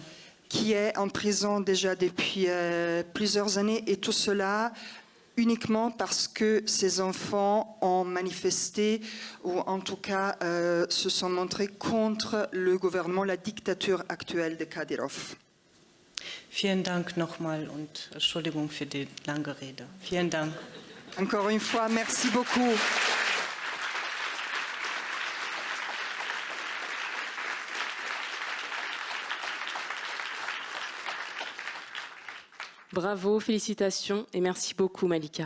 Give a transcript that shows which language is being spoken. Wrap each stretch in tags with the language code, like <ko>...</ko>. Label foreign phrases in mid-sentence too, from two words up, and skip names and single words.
<fr>qui est en prison déjà depuis plusieurs années, et tout cela uniquement parce que ses enfants ont manifesté, ou en tout cas se sont montrés contre le gouvernement, la dictature actuelle de Kadyrov.</fr> <de>Vielen Dank nochmal und Entschuldigung für die lange Rede. Vielen Dank.</de> <fr>Encore une fois, merci beaucoup. Bravo, félicitations et merci beaucoup Malika.</fr>